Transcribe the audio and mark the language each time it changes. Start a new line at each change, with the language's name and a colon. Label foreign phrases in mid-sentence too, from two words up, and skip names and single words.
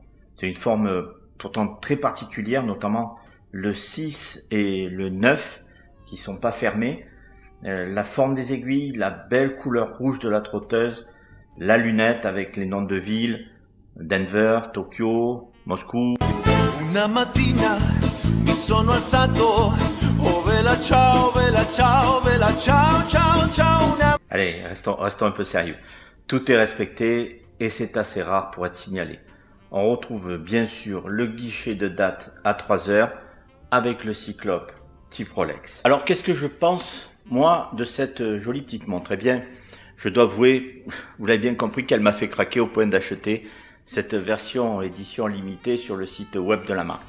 French: C'est une forme pourtant très particulière, notamment le 6 et le 9 qui sont pas fermés. La forme des aiguilles, la belle couleur rouge de la trotteuse, la lunette avec les noms de villes, Denver, Tokyo, Moscou.
Italian: Una mattina mi sono alzato, oh vela ciao, vela ciao, vela ciao, ciao, ciao.
French: Allez, restons un peu sérieux. Tout est respecté et c'est assez rare pour être signalé. On retrouve bien sûr le guichet de date à 3 heures avec le cyclope type Rolex. Alors qu'est-ce que je pense moi de cette jolie petite montre? Eh bien, je dois avouer, vous l'avez bien compris, qu'elle m'a fait craquer au point d'acheter cette version édition limitée sur le site web de la marque.